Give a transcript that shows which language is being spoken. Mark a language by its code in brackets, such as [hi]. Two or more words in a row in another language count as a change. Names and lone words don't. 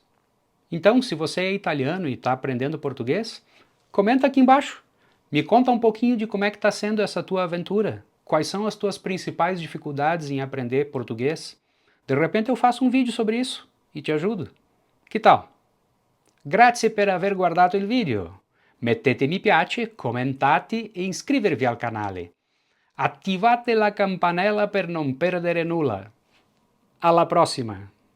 [pt] Então, se você é italiano e está aprendendo português, comenta aqui embaixo. Me conta um pouquinho de como é que está sendo essa tua aventura. Quais são as tuas principais dificuldades em aprender português? De repente eu faço um vídeo sobre isso e te ajudo. Que tal? [it] Grazie per aver guardato il video. Mettete mi piace, commentate e iscrivervi al canale. Attivate la campanella per non perdere nulla. Alla prossima!